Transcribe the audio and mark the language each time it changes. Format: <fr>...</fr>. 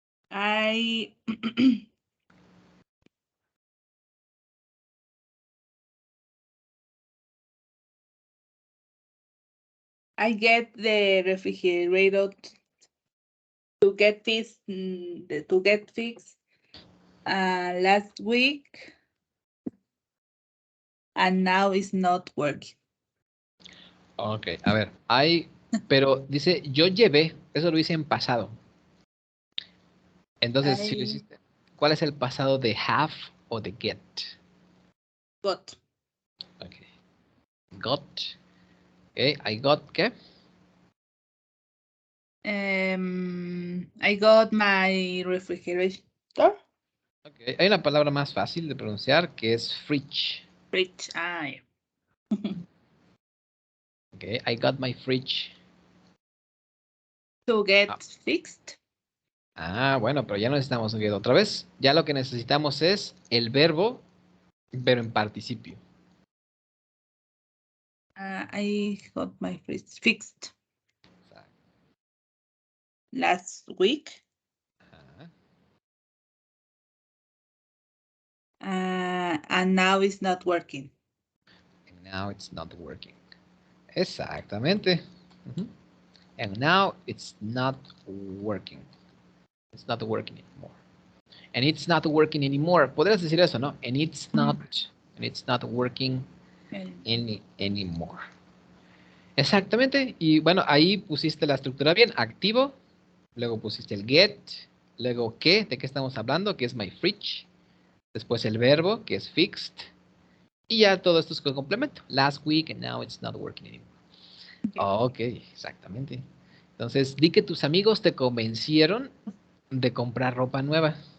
<en>I I get the refrigerator to get this to get fixed last week and now it's not working.</en> <es>Ok, a ver, pero dice, yo llevé, eso lo hice en pasado. Entonces, si lo</es> <en>I</en> <es>hiciste, ¿cuál es el pasado de have o de get?</es> <en>got</en> <es>Ok, got. Ok,</es> <en>I got,</en> <es>¿qué?</es> <en>I got my refrigerator</en> <es>Ok, hay una palabra más fácil de pronunciar que es fridge.</es> <en>fridge. Ah, yeah. Ok, I got my fridge. To Ah, get fixed.</en> <es>bueno, pero ya no necesitamos un get otra vez. Ya lo que necesitamos es el verbo, pero en participio.</es> <en>I got my fridge fixed last week.</en> <es>Ajá.</es> <en>And now it's not working. And now it's not working.</en> <es>Exactamente. Ujú.</es> <en>And now it's not working. It's not working anymore. And it's not working anymore.</en> <es>Podrías decir eso, ¿no?</es> <en>And it's not working anymore.</en> <es>Exactamente. Y bueno, ahí pusiste la estructura bien. Activo. Luego pusiste el get. Luego qué, de qué estamos hablando, que es</es> <en>my fridge.</en> <es>Después el verbo, que es fixed. Y ya todo esto es con complemento.</es> <en>Last week and now it's not working anymore.</en> <es>Ok, exactamente. Entonces, di que tus amigos te convencieron de comprar ropa nueva.</es>